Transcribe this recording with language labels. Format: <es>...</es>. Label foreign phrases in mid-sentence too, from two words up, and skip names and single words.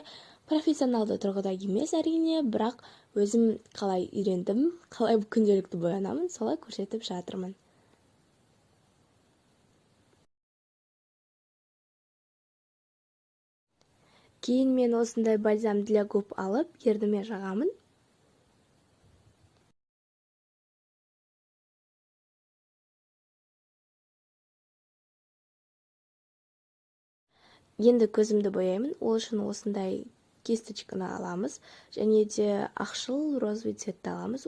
<kk>Профессионалды тұрғыда емес әрине, бірақ өзім қалай үйрендім, қалай күнделікті боянамын, солай көрсетіп жатырмын. Кейін мен осындай</kk> <ru>бальзам для губ</ru> <kk>алып, ерніме жағамын. Енді көзімді бояймын, ол үшін осындай кисточканы аламыз, және де ақшыл</kk> <ru>розовый цветті</ru> <kk>аламыз.</kk>